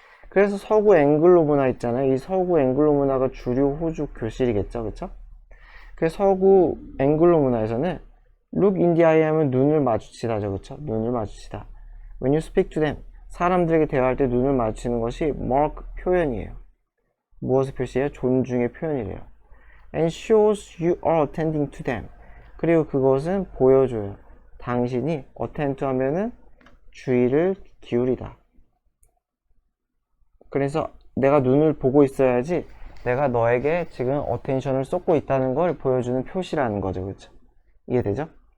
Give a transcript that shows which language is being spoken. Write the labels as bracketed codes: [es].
[ko] 그래서 서구 앵글로 문화 있잖아요. 이 서구 앵글로 문화가 주류 호주 교실이겠죠. 그쵸? 그래서 서구 앵글로 문화에서는 [en] look in the eye [ko] 하면 눈을 마주치다죠. 그쵸? 눈을 마주치다. [en] When you speak to them, [ko] 사람들에게 대화할 때 눈을 마주치는 것이 mark 표현이에요. 무엇을 표시해요? 존중의 표현이래요. [en] And shows you are attending to them. [ko] 그리고 그것은 보여줘요. 당신이 [en] attend to [ko] 하면은 주의를 기울이다. 그래서 내가 눈을 보고 있어야지 내가 너에게 지금 어텐션을 쏟고 있다는 걸 보여주는 표시라는 거죠. 그렇죠? 이해되죠?